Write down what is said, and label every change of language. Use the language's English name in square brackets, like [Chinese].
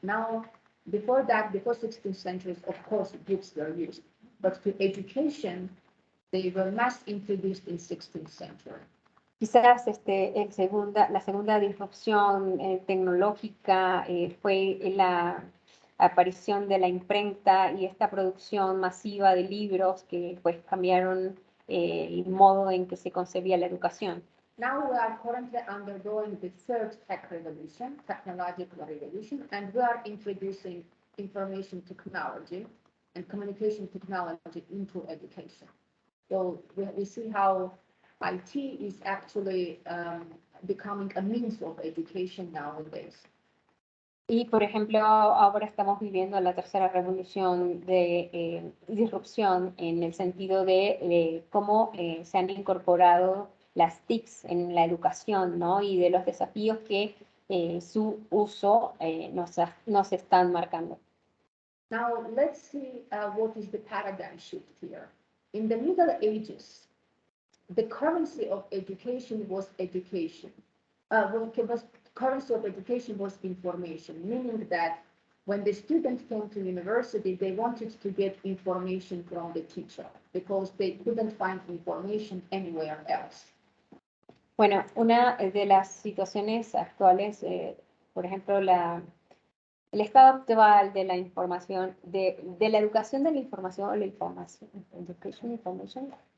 [English] Now, before 16th century, of course, books were used, but to education, they were mass introduced in 16th century. [Spanish] Quizás la segunda disrupción tecnológica fue la aparición de la imprenta y esta producción masiva de libros que pues cambiaron el modo en que se concebía la educación. [English] Now we are currently undergoing the third technological revolution, and we are introducing information technology and communication technology into education. So we see how IT is actually becoming a means of education nowadays. [Spanish] Y, por ejemplo, ahora estamos viviendo la tercera revolución de disrupción en el sentido de cómo se han incorporado las TICs en la educación, ¿no? Y de los desafíos que su uso nos están marcando. [English] Now, let's see what is the paradigm shift here. In the Middle Ages, the currency of education was education. Currency of education was information, meaning that when the student came to university, they wanted to get information from the teacher because they couldn't find information anywhere else. [Spanish] Bueno, una de las situaciones actuales, por ejemplo, el estado actual de la información, de la educación de la información o la información, information.